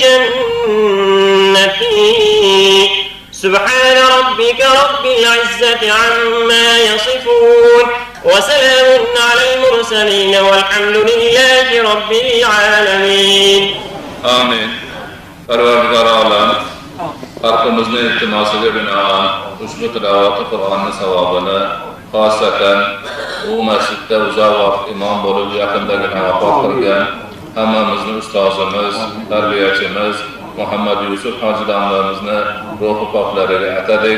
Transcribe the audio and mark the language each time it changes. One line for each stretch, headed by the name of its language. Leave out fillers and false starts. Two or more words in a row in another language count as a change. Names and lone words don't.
Arabic: جنتي سبحان ربك رب العزة عما يصفون وسلام على المرسلين والحمد لله رب العالمين.
Uzbek: Amin. Parvardigor olam, xalqimizni iltimosiga binoan ushbu tilovati Qur'onni savobini xosatan bu masjidda uzoq vaqt imom bo'lib yaqindagina vafot qilgan hammamizni ustozimiz, tarbiyachimiz Muhammad Yusuf hoji domlamizni ruhi poklariga atadik.